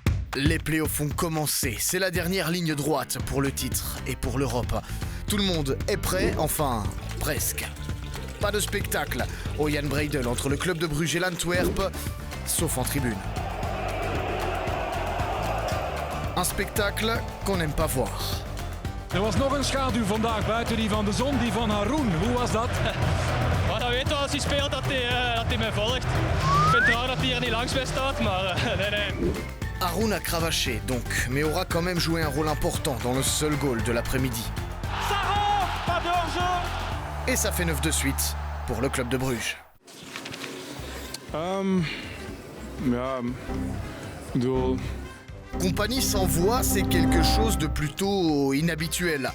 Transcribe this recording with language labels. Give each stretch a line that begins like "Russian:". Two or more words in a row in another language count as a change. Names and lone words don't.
French: Les playoffs ont commencé, c'est la dernière ligne droite pour le titre et pour l'Europe. Tout le monde est prêt, enfin, presque. Pas de spectacle au Jan Breydel entre le club de Bruges et l'Antwerp, sauf en tribune. Un spectacle qu'on n'aime pas voir.
Dutch: Was nog een schaduw vandaag buiten die van de zon, die van Haroun. Hoe was dat? Maar dan weet wel als hij speelt dat hij mij volgt. Ik vind het raar dat hij er niet langs bij staat, maar nee.
French: Haroun a cravaché donc, mais aura quand même joué un rôle important dans le seul goal de l'après-midi. Ça rentre, pas de hors-jeu. Et ça fait 9 de suite pour le club de Bruges. Compagnie sans voix, c'est quelque chose de plutôt inhabituel.